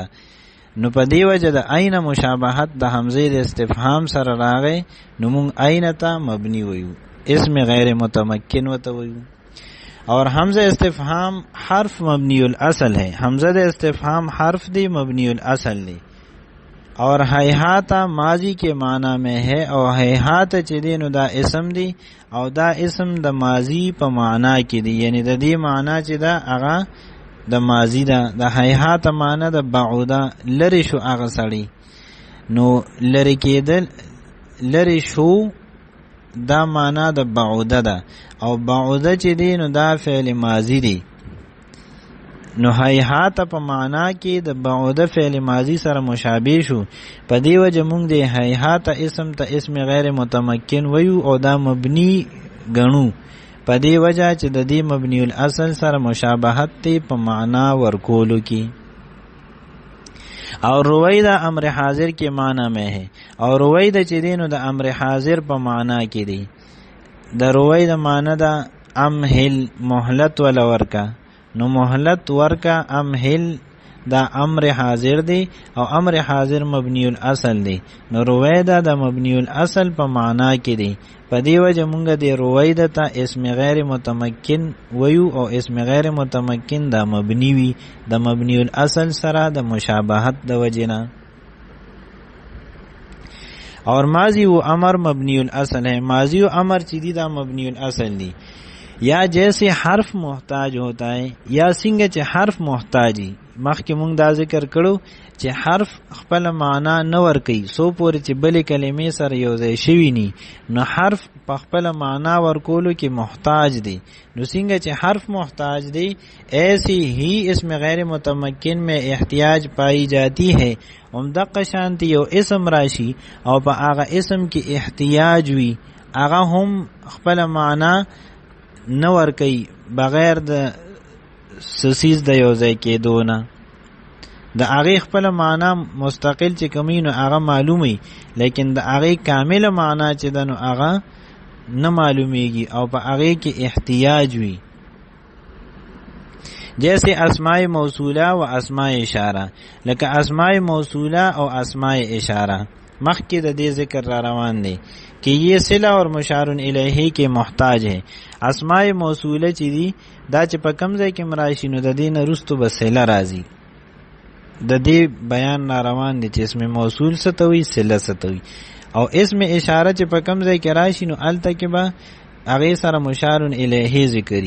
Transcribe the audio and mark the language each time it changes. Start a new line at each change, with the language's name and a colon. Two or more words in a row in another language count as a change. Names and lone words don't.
Pashto: نو په دی وجه د عین مشابهت د حمزه د استفهام سره راغی، نو مونږ عین ته مبنی ویو، اسم غیر متمکن وته ویو.
Urdu: اور حمزه استفهام حرف مبنی الاصل ہے.
Pashto: حمزه د استفهام حرف دی، مبنی الاصل دی.
Urdu: اور ہیہات ماضی کے معنی میں ہے،
Pashto: اور ہیہات چې دی نو دا اسم دی، او دا اسم د ماضی په معنا کې دی، یعنی د دې معنا چې دا هغه د ماضی دا. د هیهات معنا د بعوده، لری شو هغه سړی، نو لری کېدل، لری شو دا معنا د بعوده ده. او بعوده چې دی نو دا فعل ماضی دی، نو هیهات په معنا کې د بعوده فعل ماضی سره مشابه شو. په دې وجه موږ د هیهات اسم ته اسم غیر متمکن ویو او دا مبنی غنو، په دې وجه چې د دې مبنی الاصل سره مشابهت ته په معنا ورکولو کې.
Urdu: اور رویدہ امر حاضر کے معنی میں ہے،
Pashto: اور رویدہ چې دینو د امر حاضر په معنا کې دی. د رویدہ معنی دا امهل مهلت ولا ورکا، نو مهلت ورکا امهل دا امر حاضر دی او امر حاضر مبنی الاصل دی. نو رویدہ دا مبنی الاصل په معنا کې دی. په دې وجه مونږ د رویدہ ته اسم غیر متمکن ویو او اسم غیر متمکن دا مبنی وی د مبنی الاصل سره د مشابهت د وجنا.
Urdu: اور ماضی و امر مبنی الاصل ہے،
Pashto: ماضی و امر چې دی دا مبنی الاصل دی.
Urdu: یا جیسے حرف محتاج ہوتا ہے
Pashto: یا څنګه چې حرف محتاجی، مخکې مونږ دا ذکر کړو چې حرف خپل معنا نه ورکوي سو پورې چې بلې کلمې سره یو ځای شوي ني، نو حرف په خپل معنا ورکولو کې محتاج دی. نو څنګه چې حرف محتاج دی
Urdu: ایسی ہی اسم غیر متمکن میں احتیاج پائی جاتی ہے.
Pashto: دقه شانتی یو اسم راشي او په هغه اسم کې احتیاج وي، هغه هم خپل معنا نه ورکوي بغیر د سسیز د یو ځای کېدو نه. د هغې خپل معنا مستقل چې کومي نو هغه معلومي، لیکن د هغې کامله معنا چې ده نو هغه نه معلومیږي او په هغې کې احتیاج وي.
Urdu: جیسے اسماء موصوله و اسماء اشاره،
Pashto: لکه اسماء موصوله او اسماء اشاره مخکې د دې ذکر را روان دی
Urdu: کہ یہ صلہ اور مشار الیہ کے محتاج ہے.
Pashto: اسماء موصوله چې دی دا چې په کوم ځای کې مراشي نو د دې نه وروستو به صله راځي. د دې بیان را روان دی چې اسم موصول څه ته وایي، صله څه ته وایي. او اسم اشاره چې په کوم ځای کې راشي نو هلته کې به هغې سره مشار الیہ ذکري.